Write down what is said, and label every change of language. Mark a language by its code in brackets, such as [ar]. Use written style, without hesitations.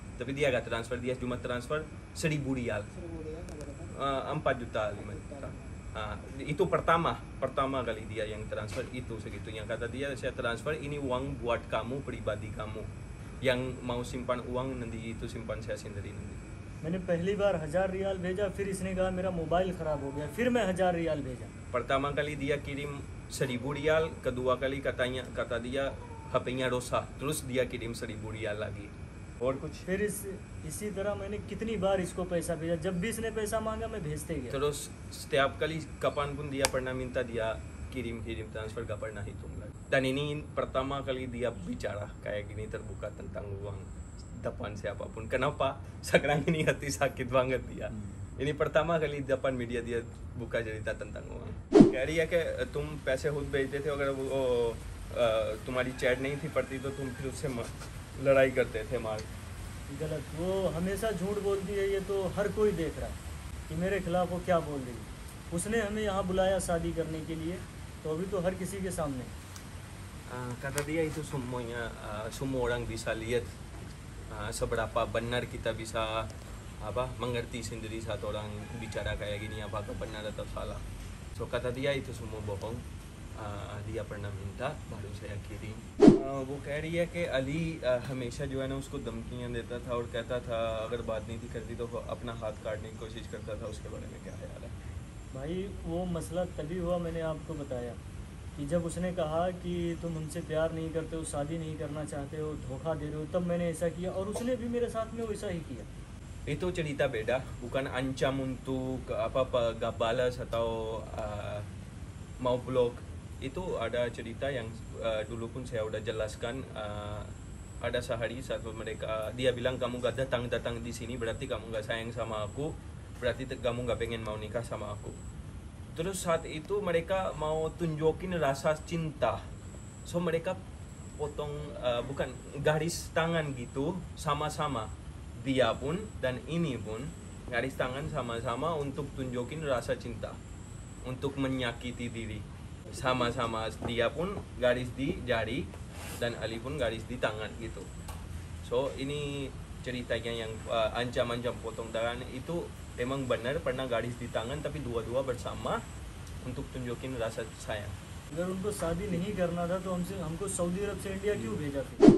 [id] Tapi dia gak transfer, dia cuma transfer 1.000 rial. 1.000 rial sama berapa? 4 juta, 5 juta. Itu pertama kali dia yang transfer itu segitunya. Kata dia, saya transfer ini uang buat kamu pribadi kamu, yang mau simpan uang nanti itu simpan saya sendiri nanti. [hi] मैंने पहली बार 1000 रियाल भेजा, फिर इसने कहा मेरा mobile ख़राब हो गया, फिर मैं 1000 रियाल भेजा. [id] Pertama kali dia kirim 1000 rial, kedua kali kata dia HP-nya rusak, terus dia kirim 1000 rial lagi. [hi] और कुछ? फिर इसी तरह मैंने कितनी बार इसको पैसा भेजा, जब भी इसने पैसा मांगा मैं भेजते गया. [id] Terus setiap kali kapan pun dia pernah minta, dia kirim transfer, gak pernah hitung lagi. Dan ini pertama kali dia bicara kayak gini terbuka tentang uang depan siapapun. Kenapa? Sekarang ini hati sakit banget dia. ini pertama kali depan media dia buka cerita tentang uang. [hi] कह रही है कि तुम पैसे खुद भेजते थे, अगर वो तुम्हारी चैट नहीं थी पड़ती तो तुम फिर उससे लड़ाई करते थे मार. गलत, वो हमेशा झूठ बोलती है, ये तो हर कोई देख रहा है कि मेरे खिलाफ वो क्या बोल रही है. उसने हमें यहाँ बुलाया शादी करने के लिए, तो अभी तो हर किसी के सामने. [id] Kata dia itu semuanya, semua orang bisa lihat seberapa benar kita bisa mengerti sendiri saat orang bicara kayak gini apakah benar atau salah. So kata dia itu semua bohong. dia pernah minta baru saya kirim. [hi] वो कह रही है कि अली हमेशा जो है ना उसको धमकियाँ देता था और कहता था अगर बात नहीं थी करती तो अपना हाथ काटने की कोशिश करता था. उसके बारे में क्या ख्याल है? भाई वो मसला तभी हुआ, मैंने आपको बताया कि जब उसने कहा कि तुम हमसे प्यार नहीं करते हो, शादी नहीं करना चाहते हो, धोखा दे रहे हो, तब मैंने ऐसा किया और उसने भी मेरे साथ में वैसा ही किया. [id] Itu cerita beda, bukan ancam untuk gak balas atau mau blok. Itu ada cerita yang dulu pun saya udah jelaskan. Ada sehari satu mereka, dia bilang kamu gak datang di sini berarti kamu gak sayang sama aku, berarti kamu gak pengen mau nikah sama aku. Terus saat itu mereka mau tunjukin rasa cinta, so mereka potong bukan garis tangan gitu sama-sama. Dia pun dan ini pun garis tangan sama-sama untuk tunjukin rasa cinta, untuk menyakiti diri. Sama-sama, dia pun garis di jari dan Ali pun garis di tangan gitu. So ini ceritanya yang ancam-ancam potong tangan itu emang benar pernah garis di tangan, tapi dua-dua bersama untuk tunjukin rasa sayang. [hi] अगर उनको शादी नहीं करना था तो हमको Saudi अरब से India क्यों भेजा फिर?